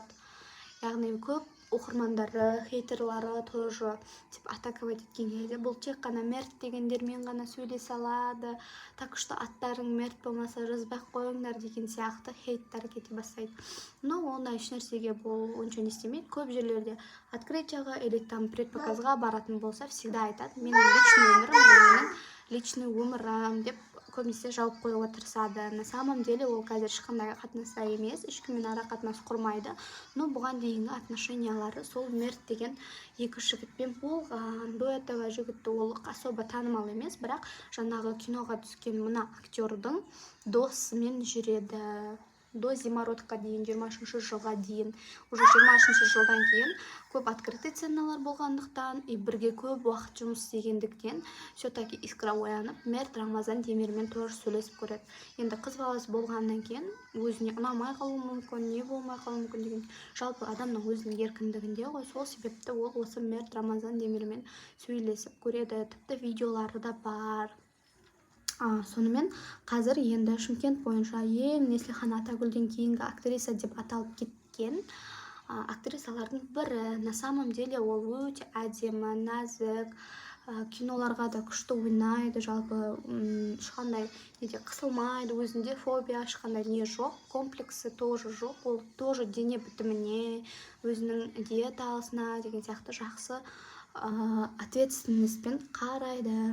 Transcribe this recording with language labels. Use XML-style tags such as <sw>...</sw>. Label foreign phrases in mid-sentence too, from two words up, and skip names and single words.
<kk>Яғни көп оқырмандары, хейтерлары</kk> <ru>тоже атаковать</ru> <kk>еткен кезде бұл тек қана Мерт дегендермен ғана сөйлесе алады,</kk> <ru>так что</ru> <kk>аттарың Мерт болмаса жазбай қойыңдар деген сияқты хейттар кете бастайды. Но ондай ешнәрсеге бұл онша не істемейді. Көп жерлерде открытияға</kk> <ru>или там</ru> <kk>предпоказға баратын болса, всегда айтады, менің личный өмірім деп көбінесе жауап қоюға тырысады.</kk> <ru>На самом деле</ru> <kk>ол қазір ешқандай қатынаста емес, ешкіммен ара қатынас құрмайды, но бұған дейінгі отношениялары сол Мерт деген 2 жігітпен болған.</kk> <ru>До этого</ru> <kk>жігітті ол особо танымал емес, бірақ жаңағы киноға түскен мына актердің досымен жүреді. До зимородқа дейін, 20-шы жылға дейін. Уже 20-шы жылдан кейін көп открытый сценалар болғандықтан, и бірге көп уақыт жұмыс істегендіктен,</kk> <ru>все-таки искра</ru> <kk>оянып, Мерт Рамазан Демирмен тоже сөйлесіп көреді. Енді қыз баласы болғаннан кейін өзіне ұнамай қалуы мүмкін, не болмай қалуы мүмкін деген. Жалпы адамның өзінің еркіндігінде ғой, сол себепті ол осы Мерт Рамазан Демирмен сөйлесіп көреді. Тіпті видеолары да бар. Сонымен қазір енді Шымкент бойынша ең Неслихан Атагүлден кейінгі актриса деп аталып кеткен актрисалардың бірі.</kk> <ru>На самом деле</ru> <kk>ол өте әдемі, нәзік, киноларға да күшті ойнайды, жалпы ешқандай неде қысылмайды, өзінде фобия ешқандай не жоқ,</kk> <ru>комплексы тоже</ru> <kk>жоқ, ол тоже дене бітіміне, өзінің диетасына деген сияқты жақсы ответственностьпен қарайды.</kk>